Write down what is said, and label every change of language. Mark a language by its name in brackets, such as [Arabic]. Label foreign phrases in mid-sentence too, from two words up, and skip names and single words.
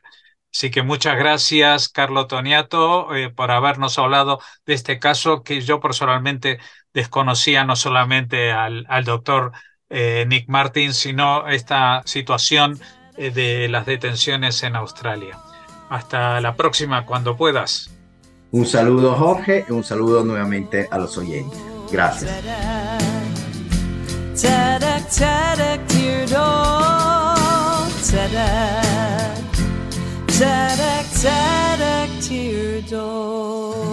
[Spanish] Así que muchas gracias, Carlo Toniato, por habernos hablado de este caso que yo personalmente desconocía, no solamente al doctor Nick Martin, sino esta situación de las detenciones en Australia. Hasta la próxima, cuando puedas. Un saludo, Jorge, y un saludo nuevamente a los oyentes. Gracias. Tadak, tadak, dear dog. Tadak, tadak, tadak, dear dog.